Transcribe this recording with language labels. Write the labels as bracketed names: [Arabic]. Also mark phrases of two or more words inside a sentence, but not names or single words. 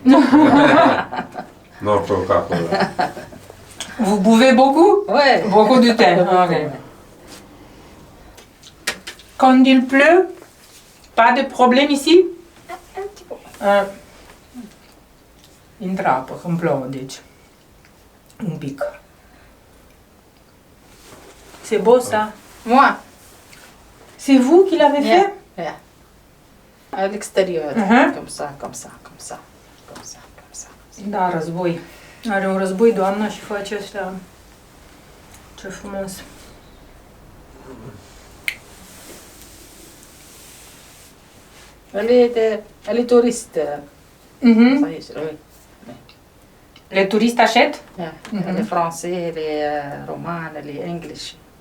[Romanian] Nu Coca-Cola. [French] Vous buvez beaucoup? Ouais. Beaucoup de thé. Ok. Quand il pleut, pas de problème ici? Un petit peu. [Romanian] Intră apă, când plouă, deci. Un pic. [French] C'est beau ça. Moi. C'est vous qui l'avez fait? Yeah. À l'extérieur. Mhm. Comme ça, comme ça, comme ça. Comme ça, comme ça. [Romanian] Da, război. Are un război doamna și face astea. Ce frumos. [French] Elle est touriste. Mhm. Ça y est, oui. Les touristes achètent? Yeah. Mhm. Elle est français, elle est romane, elle est english.